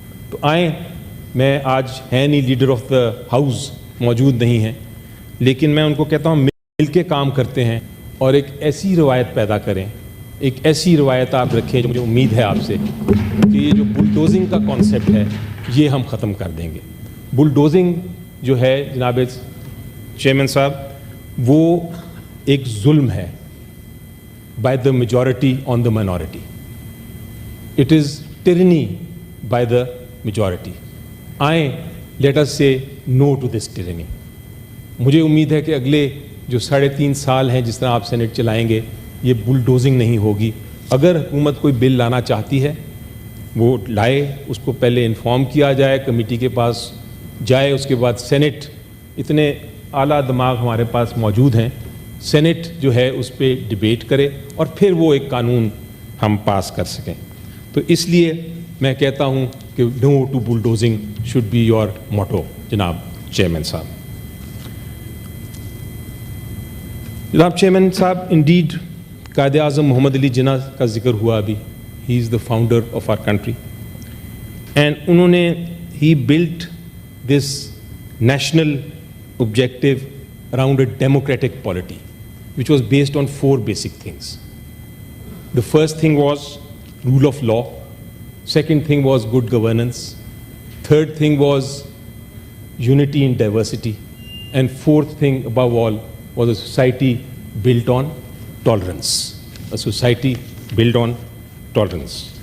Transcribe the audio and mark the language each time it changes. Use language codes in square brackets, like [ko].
[ur] تو آئیں, میں آج ہے نہیں, لیڈر آف دا ہاؤس موجود نہیں ہیں, لیکن میں ان کو کہتا ہوں مل کے کام کرتے ہیں اور ایک ایسی روایت پیدا کریں, ایک ایسی روایت آپ رکھیں جو مجھے امید ہے آپ سے کہ یہ جو بلڈوزنگ کا کانسیپٹ ہے یہ ہم ختم کر دیں گے. بلڈوزنگ جو ہے جناب چیئرمین صاحب, وہ ایک ظلم ہے [en] by the majority on the minority. It is tyranny by the majority. آئیں, let us say no to this tyranny. [ur] مجھے امید ہے کہ اگلے جو 3.5 سال ہیں جس طرح آپ سینٹ چلائیں گے یہ بلڈوزنگ نہیں ہوگی. اگر حکومت کوئی بل لانا چاہتی ہے وہ لائے, اس کو پہلے انفارم کیا جائے, کمیٹی کے پاس جائے, اس کے بعد سینٹ, اتنے اعلیٰ دماغ ہمارے پاس موجود ہیں, سینٹ جو ہے اس پہ ڈبیٹ کرے اور پھر وہ ایک قانون ہم پاس کر سکیں. تو اس لیے میں کہتا ہوں کہ [en] no to bulldozing should be your motto [ur] جناب چیئرمین صاحب. جناب چیئرمین صاحب, انڈیڈ قائد اعظم محمد علی جناح کا ذکر ہوا ابھی. [en] he is the founder of our country and [ur] انہوں نے ہی [en] Built this national objective around a democratic polity, which was based on 4 basic things. The first thing was rule of law, second thing was good governance, third thing was unity in diversity, and fourth thing above all was a society built on tolerance. A society built on tolerance.